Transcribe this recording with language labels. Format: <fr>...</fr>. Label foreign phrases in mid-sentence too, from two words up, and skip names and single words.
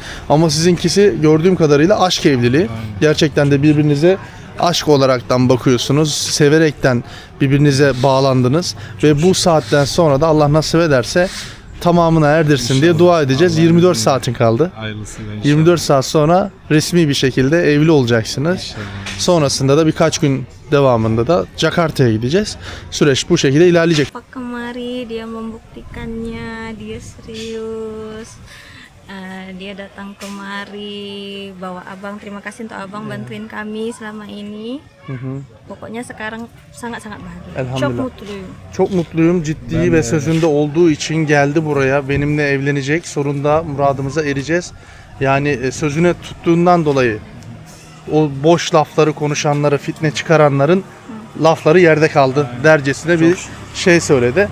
<tr>Ama sizinkisi gördüğüm kadarıyla aşk evliliği. Gerçekten de birbirinize aşk olaraktan bakıyorsunuz, severekten birbirinize bağlandınız ve bu saatten sonra da Allah nasip ederse tamamına erdirsin diye dua edeceğiz. 24 saatin kaldı. Hayırlısıyla inşallah. 24 saat sonra resmi bir şekilde evli olacaksınız. İnşallah. Sonrasında da birkaç gün devamında da Jakarta'ya gideceğiz. Süreç bu şekilde ilerleyecek.</tr> <id>Pak kemari dia membuktikannya, dia serius. Dia datang kemari, bawa abang. Terima kasih untuk abang bantuin kami selama ini. Pokoknya sekarang sangat-sangat bahagia.</id> <tr>Elhamdülillah. Çok mutluyum. Çok mutluyum. Ciddi Ben de ve öyle. sözünde olduğu için geldi buraya. Benimle evlenecek. Sonunda muradımıza ereceğiz. Yani sözüne tuttuğundan dolayı o boş lafları konuşanları, fitne çıkaranların lafları yerde kaldı dercesine bir şey söyledi.</tr>